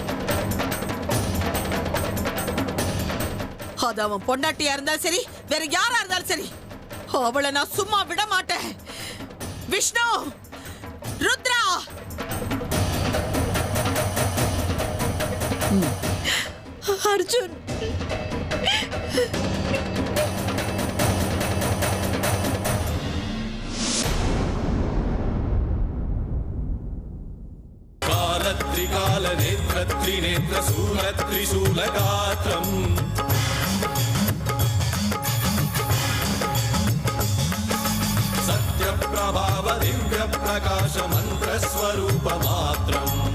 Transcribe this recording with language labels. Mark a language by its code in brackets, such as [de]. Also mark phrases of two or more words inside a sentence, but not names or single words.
[ta] அது அவன் பொண்டாட்டியா இருந்தாலும் சரி, வேற யாரா இருந்தாலும் சரி, அவளை நான் சும்மா விட மாட்டேன். விஷ்ணு, ருத்ரா, அர்ஜுன், [sa] त्रिकाल नेत्र त्रिनेत्र शूल त्रिशूलगात्रम् सत्य प्रभाव दिव्य प्रकाश मंत्र स्वरूप मात्रम्